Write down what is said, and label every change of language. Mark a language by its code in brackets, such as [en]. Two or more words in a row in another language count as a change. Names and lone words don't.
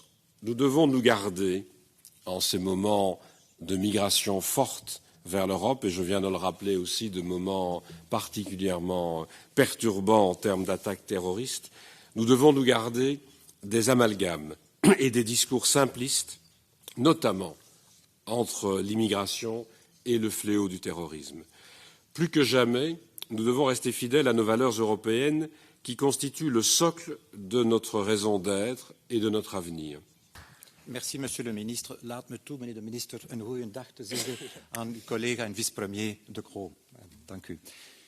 [fr] Nous devons nous garder, en ces moments de migration forte vers l'Europe, et je viens de le rappeler aussi, de moments particulièrement perturbants en termes d'attaques terroristes, nous devons nous garder des amalgames et des discours simplistes, notamment entre l'immigration et le fléau du terrorisme. Plus que jamais, nous devons rester fidèles à nos valeurs européennes qui constituent le socle de notre raison d'être et de notre avenir. Merci, Monsieur le Ministre. [nl] Laat me toe, meneer de minister, een goeie dag te zeggen aan uw collega en vicepremier De Croo. Dank u.